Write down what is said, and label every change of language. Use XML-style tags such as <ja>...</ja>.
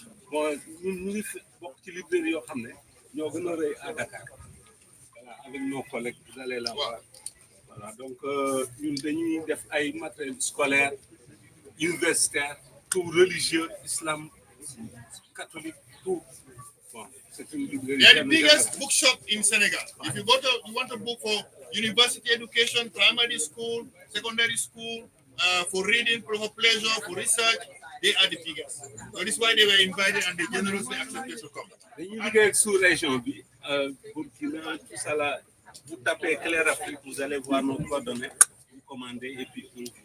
<wo>Bon, ñun ñu ngi bokk ci librairie yoo xam ne ñoo gën a rëy</wo> <fr>à Dakar. Voilà, avec nos collègues, vous allez la voir. Voilà,</fr> <wo>donc ñun dañuy def ay</wo> <fr>matériel scolaire, universitaire, tout religieux, islam, catholique, tout. Bon, c'est une librairie.</fr> <en>They are the biggest bookshop in Senegal. If you want a book for university education, primary school, secondary school, for reading, for pleasure, for research, they are the biggest. So this is why they were invited and they generously accepted to come.</en> <wo>Dañuy liggéey</wo> <fr>sous région</fr> <wo>bi</wo> <fr>Burkina tout ça là, vous tapez Claire Afrique, vous allez voir nos coordonnées, vous commandez et puis vous.</fr>